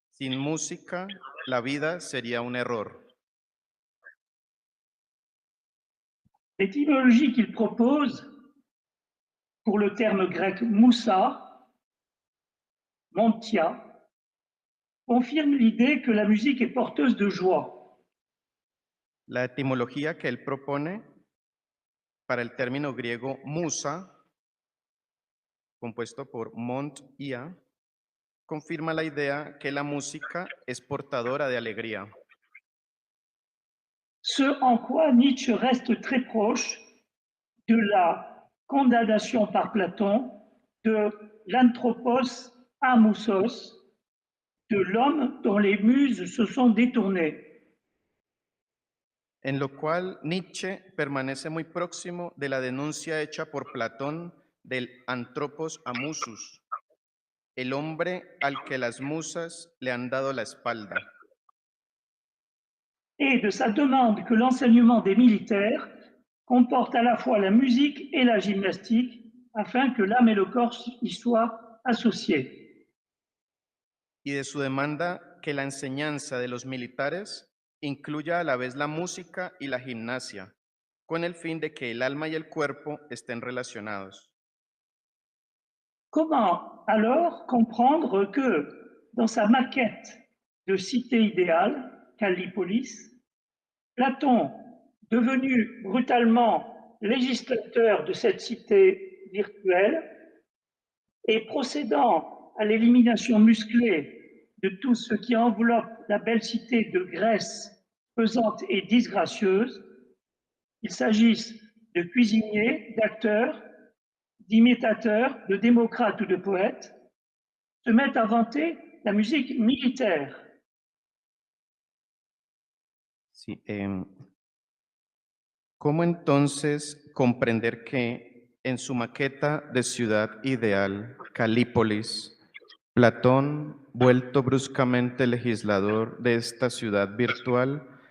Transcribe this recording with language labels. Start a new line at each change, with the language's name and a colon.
Spanish: Sin música, la vida sería un error.
French: L'étymologie qu'il propose pour le terme grec moussa, montia, confirme l'idée que la musique est porteuse de joie.
Spanish: La etimología que él propone para el término griego musa, compuesto por mont ia, confirma la idea que la música es portadora de alegría.
French: Ce en quoi Nietzsche reste très proche de la condamnation par Platon de l'anthropos amoussos, de l'homme dont les muses se sont détournées.
Spanish: En lo cual Nietzsche permanece muy próximo de la denuncia hecha por Platón del anthropos amusus, el hombre al que las musas le han dado la espalda.
French: Et de sa demande que l'enseignement des militaires comporte à la fois la musique et la gymnastique afin que l'âme et le corps y soient associés.
Spanish: Y de su demanda que la enseñanza de los militares incluya a la vez la música y la gimnasia, con el fin de que el alma y el cuerpo estén relacionados.
French: Comment alors comprendre que dans sa maquette de cité idéale, Callipolis, Platon, devenu brutalement législateur de cette cité virtuelle et procédant à l'élimination musclée de tout ce qui enveloppe la belle cité de Grèce pesante et disgracieuse, qu'il s'agisse de cuisiniers, d'acteurs, d'imitateurs, de démocrates ou de poètes, se mettent à vanter la musique militaire.
Spanish: Sí, ¿cómo entonces comprender que en su maqueta de ciudad ideal, Calípolis, Platón, vuelto bruscamente legislador de esta ciudad virtual